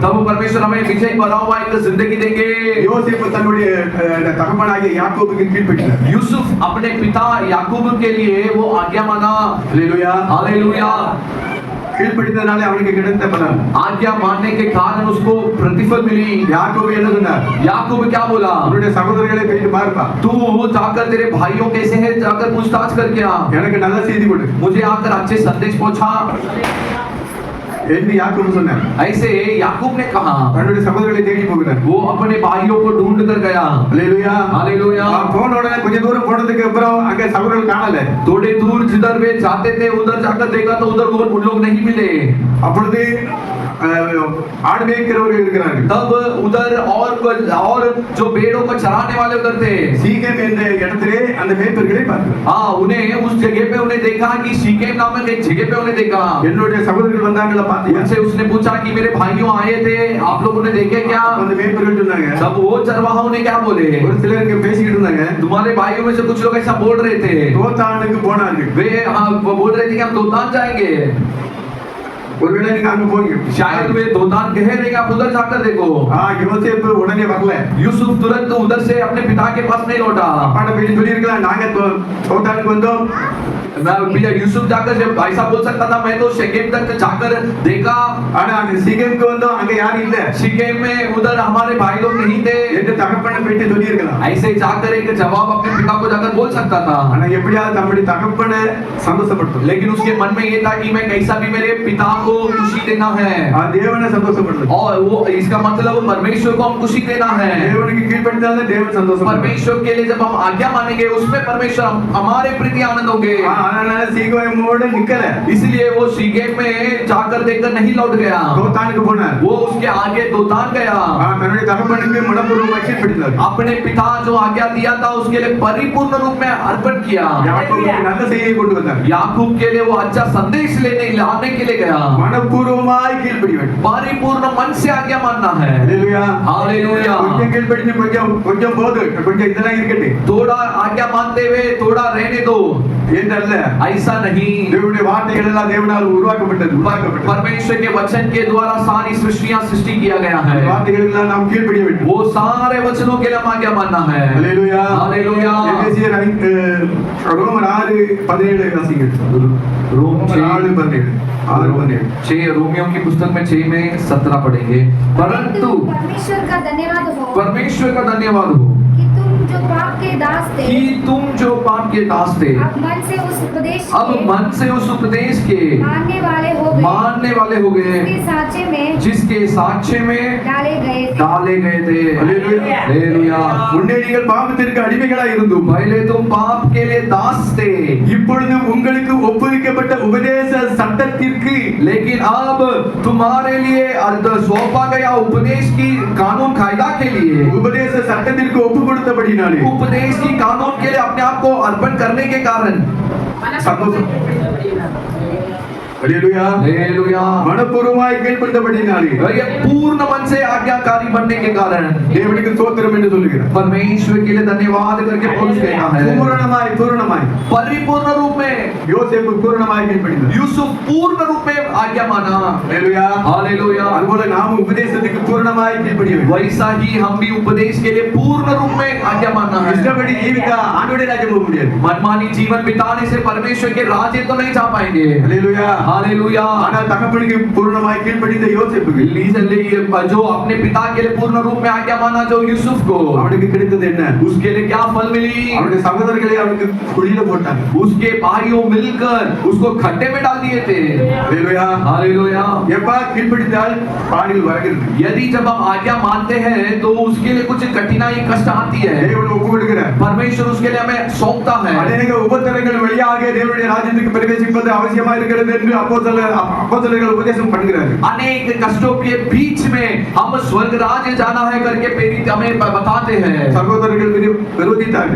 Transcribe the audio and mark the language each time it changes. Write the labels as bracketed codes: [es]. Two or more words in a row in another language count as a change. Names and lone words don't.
[hi] तब परमेश्वर हमें विजय भरा हुआ एक जिंदगी देंगे. [ta] யோசேப்பு தன்னுடைய தகப்பனாகிய யாக்கோபுக்கு கீழ்ப்படிந்தார். [hi] यूसुफ अपने पिता याकूब के लिए वो आज्ञा माना. [ta] அல்லேலூயா. [hi] हालेलुया. [ta] கீழ்ப்படிந்ததனாலே அவனுக்கு கிடைத்த பலன். [hi] आज्ञा मानने के कारण उसको प्रतिफल मिली. [ta] யாக்கோபு என்ன சொன்னார்? [hi] याकूब क्या बोला? [ta] உன்னுடைய சகோதரர்களை போயிட்டு பாருப்பா. [hi] तू जाकर तेरे भाइयों कैसे हैं जाकर पूछताछ करके आ. [ta] எனக்கு நல்ல செய்தி கொடு [hi] मुझे आकर अच्छे संदेश पहुंचा. [ta] என்று யாக்கோபு சொன்னார். [hi] ऐसे याकूब ने कहा. [ta] தன்னுடைய சகோதரர்களை தேடி போகிறார். [hi] वो अपने भाइयों को ढूंढ कर गया. [ta] அல்லேலூயா. [hi] हालेलुया. [ta] போன உடனே கொஞ்ச தூரம் போனதுக்கு அப்புறம் அங்க சகோதரர்கள் காணல. [hi] थोड़े दूर जिधर वे जाते थे उधर जाकर देखा तो उधर वो उन लोग नहीं मिले. [ta] அப்பொழுது ஆடு மேய்க்கிறவர்கள் இருக்கிறார்கள். [hi] तब उधर और जो भेड़ों को चराने वाले उधर थे. [ta] சீகேம் என்ற இடத்திலே அந்த மேய்ப்பர்களை பார்த்தார். [hi] हाँ, उन्हें उस जगह पे उन्हें देखा कि शीकेम नामक एक जगह पे उन्हें देखा. [ta] என்னுடைய சகோதரர்கள் வந்தாங்களா பாத்தியா? [hi] उनसे उसने पूछा कि मेरे भाइयों आए थे, आप लोगों ने देखे क्या? [ta] அந்த மேய்ப்பர்கள் சொன்னாங்க. [hi] तब वो चरवाहों ने क्या बोले? [ta] ஒரு சிலர் இங்க பேசிக்கிட்டு இருந்தாங்க. [hi] तुम्हारे भाइयों में से कुछ लोग ऐसा बोल रहे थे. [ta] தோத்தானுக்கு போனார்கள். [hi] वे वो बोल रहे थे कि हम दोतान जाएंगे. [ta] ஒருவேளை நீங்க அங்க போங்க. [hi] शायद वे दोतान कह रहे हैं कि आप उधर जाकर देखो. [ta] யோசேப்பு உடனே வரல. [hi] यूसुफ तुरंत उधर से अपने पिता के पास नहीं लौटा. [ta] அப்பாட்ட போய் சொல்லி இருக்கலாம் நாங்க தோத்தானுக்கு வந்தோம். [hi] मैं यूसुफ जाकर जब ऐसा बोल सकता था, मैं तो शेकेम तक जाकर देखा. [ta] ஆனா அந்த சீகேமுக்கு வந்தோம் அங்க யாரும் இல்ல. [hi] शेकेम में उधर हमारे भाई लोग नहीं थे. [ta] என்று தகப்பனை போயிட்டு சொல்லி இருக்கலாம். [hi] ऐसे जाकर एक जवाब अपने पिता को जाकर बोल सकता था. [ta] ஆனா எப்படியாவது தம்முடைய தகப்பனை சந்தோஷப்படுத்தும். [hi] लेकिन उसके मन में ये था कि मैं कैसा भी मेरे पिता को खुशी देना है. [ta] தேவனை சந்தோஷப்படுத்தும். [hi] और वो इसका मतलब परमेश्वर को हम खुशी देना है. [ta] தேவனுக்கு கீழ்ப்படிந்தாலே தேவன் சந்தோஷப்படுவார். [hi] परमेश्वर के लिए जब हम आज्ञा मानेंगे उसमें परमेश्वर हमारे प्रति आनंद होंगे. [ta] அதனால சீகேமோட நிக்கல. [hi] इसलिए वो शीकेम में जाकर देखकर नहीं लौट गया. [ta] தோத்தானுக்கு போனார். [hi] वो उसके आगे दोतान गया. [ta] தன்னுடைய தகப்பனுக்கு மனப்பூர்வமாக கீழ்ப்படிந்தார். [hi] अपने पिता जो आज्ञा दिया था उसके लिए परिपूर्ण रूप में अर्पण किया. [ta] யாக்கோபுக்கு நல்ல செய்தியை கொண்டு வந்தார். [hi] याकूब के लिए वो अच्छा संदेश लाने के लिए गया. [ta] மனப்பூர்வமாய் கீழ்ப்படிய வேண்டும். [hi] परिपूर्ण मन से आज्ञा मानना है. [ta] அல்லேலூயா. [hi] हालेलुया. [ta] கொஞ்சம் கீழ்ப்படிஞ்சு கொஞ்சம் போது கொஞ்சம் இதெல்லாம் இருக்கட்டும். [hi] थोड़ा आज्ञा मानते हुए थोड़ा रहने दो [ta] என்றல்ல. [hi] ऐसा नहीं. [ta] தேவனுடைய வார்த்தைகள் எல்லாம் தேவனால் உருவாக்கப்பட்டது. [hi] परमेश्वर के वचन के द्वारा सारी सृष्टियां सृष्टि किया गया है. [ta] வார்த்தைகள் எல்லாம் நாம் கீழ்ப்படிய வேண்டும். [hi] वो सारे वचनों के लिए हम आज्ञा मानना है. [ta] அல்லேலூயா. [hi] हालेलुया. [ta] எபேசியர் ரோமர் 6:17 வாசிங்க. [hi] रोम 6:17 6:17 6 रोमियों की पुस्तक में 6 में 17 पढ़ेंगे. परंतु परमेश्वर का धन्यवाद हो परमेश्वर का धन्यवाद हो कि तुम जो पाप के दास थे, कि तुम जो पाप के दास थे अब मन से उस उपदेश अब के मन से उस उपदेश के मानने वाले हो गए, गए जिसके साचे में जिसके साक्ष्य में डाले गए थे. थे. हालेलुया. हालेलुया. [ta] முன்னே நீங்கள் பாவத்திற்கு அடிமைகளாய் இருந்தும் [hi] पहले तुम पाप के लिए दास थे, [ta] இப்பொழுது உங்களுக்கு ஒப்புவிக்கப்பட்ட உபதேச சட்டத்திற்கு [hi] लेकिन अब तुम्हारे लिए सौंपा गया उपदेश की कानून कायदा के लिए [ta] உபதேச சட்டத்திற்கு ஒப்பு கொடுத்தபடினாலே [hi] उपदेश की कानून के लिए अपने आप को अर्पण करने के कारण [ta] சந்தோஷம். हालेलुया. [hi] हालेलुया. [ta] மனப்பூர்வமாய் கீழ்ப்படிந்தபடினாலே [hi] ये पूर्ण मन से आज्ञाकारी बनने के कारण [ta] தேவனுக்கு ஸ்தோத்திரம் என்று சொல்லுகிறார். [hi] परमेश्वर के लिए धन्यवाद करके पौलुस कहता है [ta] பூரணமாய் [hi] परिपूर्ण रूप में [ta] யோசேப்பு பூரணமாய் கீழ்ப்படிந்தார். [hi] यूसुफ पूर्ण रूप में आज्ञा माना. हालेलुया. हालेलुया. [ta] அதுபோல நாமும் உபதேசத்துக்கு பூரணமாய் கீழ்ப்படிய வேண்டும். [hi] वैसा ही हम भी उपदेश के लिए पूर्ण रूप में आज्ञा मानना है. [ta] இஷ்டப்படி ஜீவிக்க ஆண்டவருடைய ராஜ்யம் போக முடியாது. [hi] मनमानी जीवन बिताने से परमेश्वर के राज्य तो नहीं जा पाएंगे. हालेलुया. हालेलुया। [ta] ஆனால் தகப்பனுக்கு பூர்ணமாய் கீழ்ப்படிந்த யோசேப்புக்கு [hi] जो अपने पिता के लिए पूर्ण रूप में आज्ञा माना जो यूसुफ को, [ta] அவனுக்கு கிடைத்தது என்ன? [hi] उसके लिए क्या फल मिली? [ta] அவனுடைய சகோதரர்களை அவனுக்கு குழியில போட்டாங்க. [hi] उसके भाइयों मिलकर उसको खड्डे में डाल दिए थे। [ta] ஹalleluya. [hi] हालेलुया। [ta] எப்ப கீழ்ப்படிந்தால் பாடுகள் வருகிறது. [hi] यदि जब हम आज्ञा मानते हैं तो उसके लिए कुछ कठिनाई कष्ट आती है। [ta] தேவன் ஒப்பு கொடுக்கிறார். [hi] परमेश्वर उसके लिए हमें सौंपता है। [ta] அநேக உபத்திரங்கள் வழியாக தேவனுடைய ராஜ்யத்துக்கு பிரவேசிப்பது அவசியமா இருக்கிறது என்று அப்போஸ்தலர்கள் உபதேசம் பண்ணுகிறார்கள். [hi] अनेक कष्टों के बीच में हम स्वर्ग राज्य जाना है करके प्रेरित हमें बताते हैं। [ta] சகோதரர்கள் விரோதித்தார்கள்.